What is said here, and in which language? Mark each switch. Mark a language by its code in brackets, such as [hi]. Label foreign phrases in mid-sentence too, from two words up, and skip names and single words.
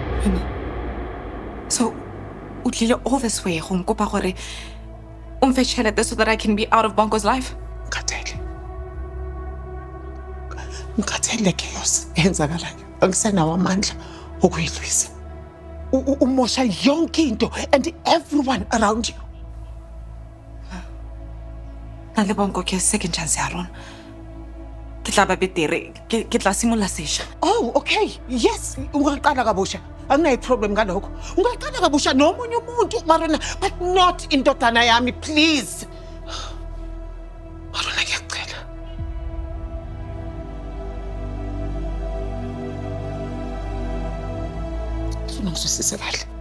[en] So, [tn] o tlile [en] all this way [tn] go nkopa gore o mfe tšhelete [en] so that I can be out of Bongo's life? [zu] Ngikhathele chaos eyenzakalayo. Angisenawo amandla okuyilwisa. Umosha yonke into [en] and everyone around you. [tn] Na le Bongo ke [en] second chance [tn] ya rona. Ke tla ba betere, ke tla simolla sesha. [en] Oh, okay. Yes, [zu] ungaqala kabusha. Anginayi problem ngalokho. Ungaqala kabusha nomunye umuntu Marona, [en] but not [zu] indodana yami, please. Marona, ngiyacela. Ngizwisise kahle.